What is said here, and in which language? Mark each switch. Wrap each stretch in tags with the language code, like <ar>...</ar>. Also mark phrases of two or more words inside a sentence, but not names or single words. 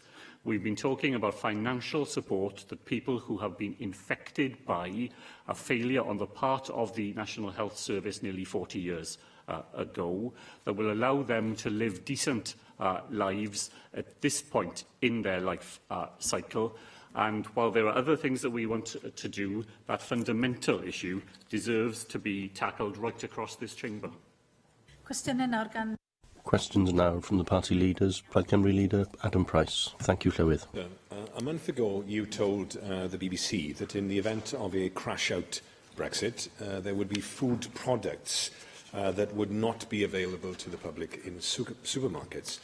<en>We've been talking about financial support that people who have been infected by a failure on the part of the National Health Service nearly 40 years ago, that will allow them to live decent lives at this point in their life cycle. And while there are other things that we want to do, that fundamental issue deserves to be tackled right across this chamber.</en> <cy>Cwestiynau nawr gan...</cy> <en>Questions now from the party leaders. Plaid Cymru leader Adam Price. Thank you, Llywydd. A month ago, you told the BBC that in the event of a crash-out Brexit, there would be food products that would not be available to the public in supermarkets.</en>